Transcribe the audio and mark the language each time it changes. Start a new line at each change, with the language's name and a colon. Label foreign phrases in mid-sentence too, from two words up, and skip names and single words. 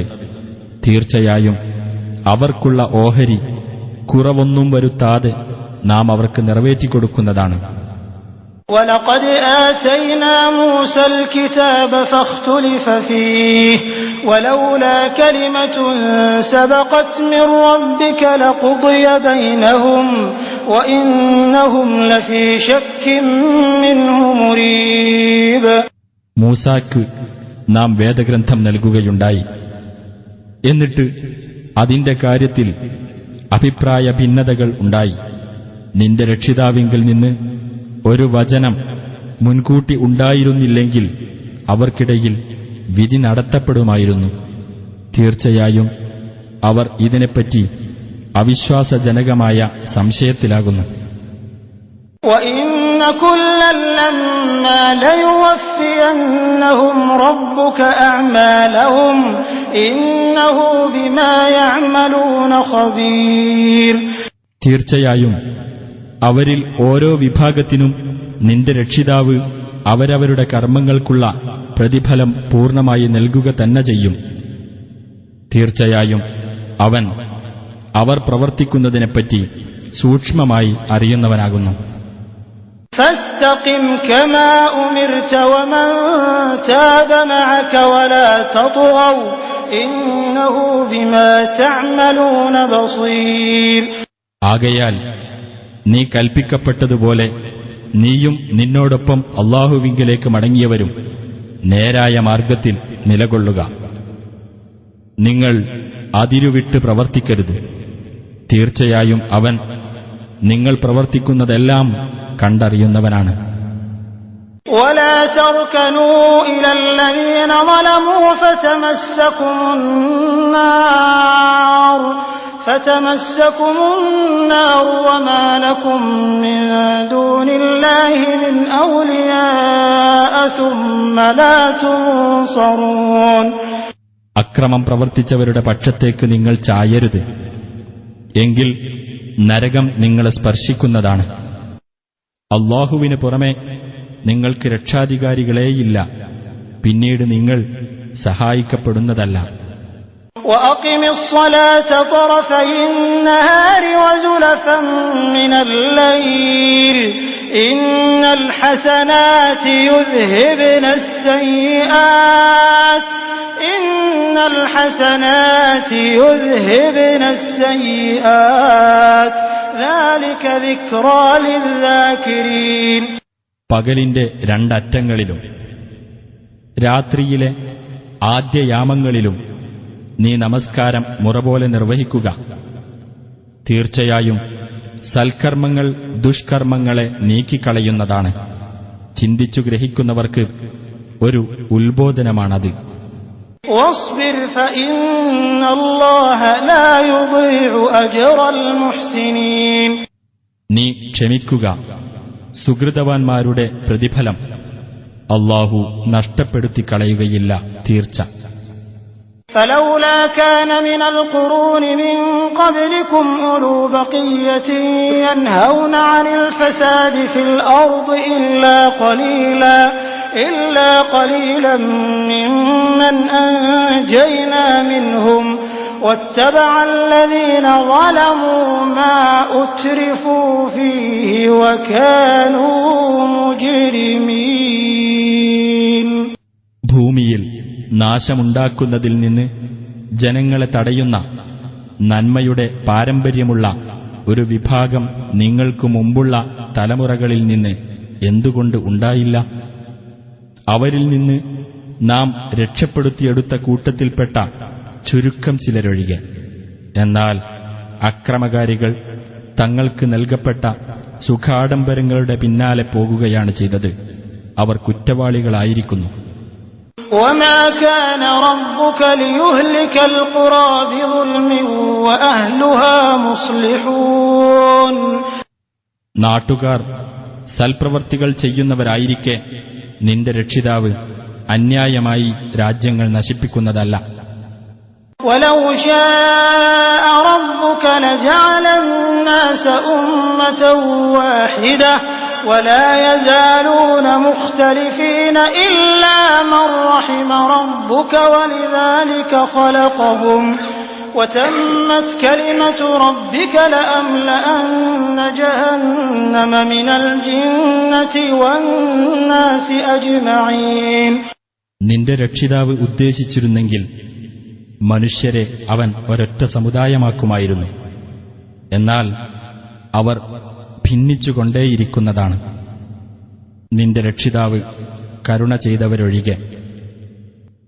Malayalam: തീർച്ചയായും അവർക്കുള്ള ഓഹരി കുറവൊന്നും വരുത്താതെ നാം അവർക്ക് നിറവേറ്റിക്കൊടുക്കുന്നതാണ്.
Arabic: وَلَقَدْ آتَيْنَا مُوسَى الْكِتَابَ فَاخْتُلِفَ فِيهِ وَلَوْلَا كَلِمَةٌ سَبَقَتْ مِنْ رَبِّكَ لَقُضِيَ بَيْنَهُمْ وَإِنَّهُمْ لَفِي شَكٍّ مِّنْهُ مُرِيبٍ.
Malayalam: മൂസാക്ക് നാം വേദഗ്രന്ഥം നൽകുകയുണ്ടായി. എന്നിട്ട് അതിന്റെ കാര്യത്തിൽ അഭിപ്രായ ഭിന്നതകൾ ഉണ്ടായി. നിന്റെ രക്ഷിതാവിങ്കിൽ നിന്ന് ഒരു വചനം മുൻകൂട്ടി ഉണ്ടായിരുന്നില്ലെങ്കിൽ അവർക്കിടയിൽ വിധി നടത്തപ്പെടുമായിരുന്നു. തീർച്ചയായും അവർ ഇതിനെപ്പറ്റി അവിശ്വാസജനകമായ സംശയത്തിലാകുന്നു.
Arabic: وَإِنَّ كُلًّا لَّمَّا لَيُوَفِّيَنَّهُمْ رَبُّكَ أَعْمَالَهُمْ إِنَّهُ بِمَا يَعْمَلُونَ خَبِيرٌ.
Malayalam: തീർച്ചയായും അവരിൽ ഓരോ വിഭാഗത്തിനും നിന്റെ രക്ഷിതാവ് അവരവരുടെ കർമ്മങ്ങൾക്കുള്ള പ്രതിഫലം പൂർണ്ണമായി നൽകുക തന്നെ ചെയ്യും. തീർച്ചയായും അവൻ അവർ പ്രവർത്തിക്കുന്നതിനെപ്പറ്റി സൂക്ഷ്മമായി അറിയുന്നവനാകുന്നു.
Arabic: فاستقم كما أمرت ومن تاب معك ولا تطغوا إنه بما تعملون بصير.
Malayalam: ആകയാൽ നീ കൽപ്പിക്കപ്പെട്ടതുപോലെ നീയും നിന്നോടൊപ്പം അല്ലാഹുവിങ്കലേക്ക് മടങ്ങിയവരും നേരായ മാർഗത്തിൽ നിലകൊള്ളുക. നിങ്ങൾ അതിരുവിട്ട് പ്രവർത്തിക്കരുത്. തീർച്ചയായും അവൻ നിങ്ങൾ പ്രവർത്തിക്കുന്നതെല്ലാം കണ്ടറിയുന്നവനാണ്.
Arabic: ولا تركنوا إلى الذين ظلموا فتمسكم النار وما لكم من دون الله من أولياء ثم لا تنصرون.
Malayalam: അക്രമം പ്രവർത്തിച്ചവരുടെ പക്ഷത്തേക്ക് നിങ്ങൾ ചായരുത്, എങ്കിൽ നരകം നിങ്ങളെ സ്പർശിക്കുന്നതാണ്. അല്ലാഹുവിന് പുറമെ നിങ്ങൾക്ക് രക്ഷാധികാരികളേയില്ല, പിന്നീട് നിങ്ങൾ സഹായിക്കപ്പെടുന്നതല്ല.
Arabic: وأقم الصلاة طرفي النهار وزلفا من الليل إن الحسنات يذهبن السيئات ذلك ذكرى للذاكرين.
Malayalam: പകലിന്റെ രണ്ടറ്റങ്ങളിലും രാത്രിയിലെ ആദ്യയാമങ്ങളിലും നീ നമസ്കാരം മുറപോലെ നിർവഹിക്കുക. തീർച്ചയായും സൽക്കർമ്മങ്ങൾ ദുഷ്കർമ്മങ്ങളെ നീക്കിക്കളയുന്നതാണ്. ചിന്തിച്ചു ഗ്രഹിക്കുന്നവർക്ക് ഒരു ഉത്ബോധനമാണത്.
Arabic: واصبر فإن الله لا يضيع أجر المحسنين.
Malayalam: നീ ക്ഷമിക്കുക, സുഹൃതവാന്മാരുടെ പ്രതിഫലം അല്ലാഹു നഷ്ടപ്പെടുത്തിക്കളയുകയില്ല തീർച്ച.
Arabic: فلولا كان من القرون من قبلكم أولو بقية ينهون عن الفساد في الأرض إلا قليلا ممن أنجينا منهم واتبع الذين ظلموا ما أترفوا فيه وكانوا مجرمين.
Malayalam: ഭൂമിയിൽ നാശമുണ്ടാക്കുന്നതിൽ നിന്ന് ജനങ്ങളെ തടയുന്ന നന്മയുടെ പാരമ്പര്യമുള്ള ഒരു വിഭാഗം നിങ്ങൾക്ക് മുമ്പുള്ള തലമുറകളിൽ നിന്ന് എന്തുകൊണ്ട് ഉണ്ടായില്ല? അവരിൽ നിന്ന് നാം രക്ഷപ്പെടുത്തിയെടുത്ത കൂട്ടത്തിൽപ്പെട്ട ചുരുക്കം ചിലരൊഴികെ. എന്നാൽ അക്രമകാരികൾ തങ്ങൾക്ക് നൽകപ്പെട്ട സുഖാഡംബരങ്ങളുടെ പിന്നാലെ പോകുകയാണ് ചെയ്തത്. അവർ കുറ്റവാളികളായിരിക്കുന്നു.
Arabic: وما كان ربك ليهلك القرى بظلم وأهلها مصلحون.
Malayalam: നാട്ടുകാർ സൽപ്രവർത്തികൾ ചെയ്യുന്നവരായിരിക്കെ നിന്റെ രക്ഷിതാവ് അന്യായമായി രാജ്യങ്ങൾ നശിപ്പിക്കുന്നതല്ല.
Arabic: ولو شاء ربك لجعل الناس أمة واحدة ولا يزالون مختلفين إلا من رحم ربك ولذلك خلقهم وتمت كلمة ربك لأملأن جهنم من الجنة والناس أجمعين.
Malayalam: നിന്റെ രക്ഷിതാവ് ഉദ്ദേശിച്ചിരുന്നെങ്കിൽ മനുഷ്യരെ അവൻ ഒരൊറ്റ സമുദായമാക്കുമായിരുന്നു. എന്നാൽ അവർ ഭിന്നിച്ചുകൊണ്ടേയിരിക്കുന്നതാണ്. നിന്റെ രക്ഷിതാവ് കരുണ ചെയ്തവരൊഴികെ.